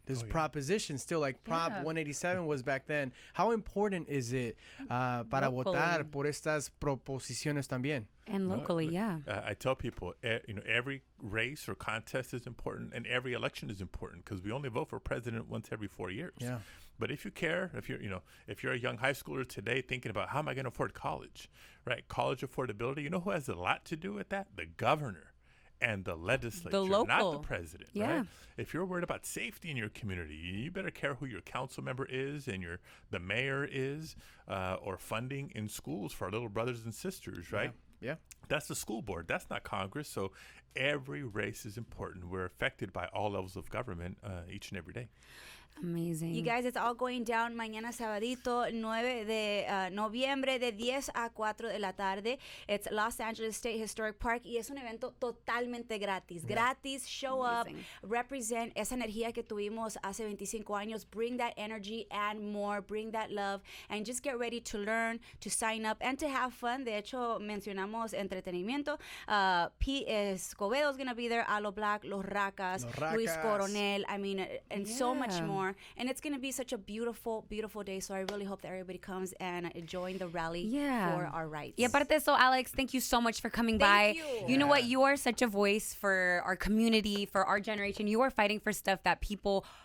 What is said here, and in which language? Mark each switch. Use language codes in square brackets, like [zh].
[en] There's propositions still, like Prop 187 was back then. How important is it [es] para votar por estas proposiciones también? [en] And locally, I tell people, every race or contest is important, and every election is important, because we only vote for president once every 4 years. Yeah. But if you care, if you're a young high schooler today thinking about how am I going to afford college, right? College affordability, who has a lot to do with that? The governor and the legislature, not the president, right? If you're worried about safety in your community, you better care who your council member is and the mayor is, or funding in schools for our little brothers and sisters, right? Yeah. That's the school board. That's not Congress. So every race is important. We're affected by all levels of government each and every day. Amazing. You guys, it's all going down [es] mañana sabadito, 9 de noviembre, de 10 a 4 de la tarde. It's Los Angeles State Historic Park y es un evento totalmente gratis. Gratis, show [en] Amazing. up, represent [es] esa energía que tuvimos hace 25 años. [en] Bring that energy and more. Bring that love. And just get ready to learn, to sign up, and to have fun. [es] De hecho, mencionamos entretenimiento. [en] Pete Escobedo's going to be there. Alo Black, Los Racas, Luis Coronel. I mean, and so much more. And it's going to be such a beautiful, beautiful day. So I really hope that everybody comes and join the rally for our rights. [es] Y aparte de eso, [en] Alex, thank you so much for coming by. You know what? You are such a voice for our community, for our generation. You are fighting for stuff that people